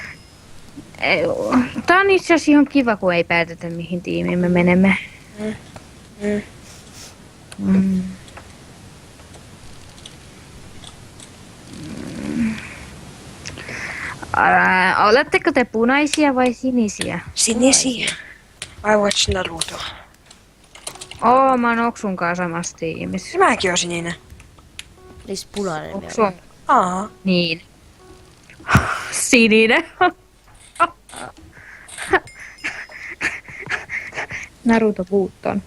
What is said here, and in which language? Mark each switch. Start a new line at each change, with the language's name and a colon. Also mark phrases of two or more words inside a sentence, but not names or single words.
Finnish: Tää on itse asiassa ihan kiva, kun ei päätetä mihin tiimiin me menemme. Oletteko te punaisia vai sinisiä? Sinisiä.
English: I watch Naruto.
Finnish: Mä oon Oksun kanssa samassa tiimissä. Mäkin oon sininen. Siis punainen. Oksu. Aa. Niin. Sininen. Naruto puutton.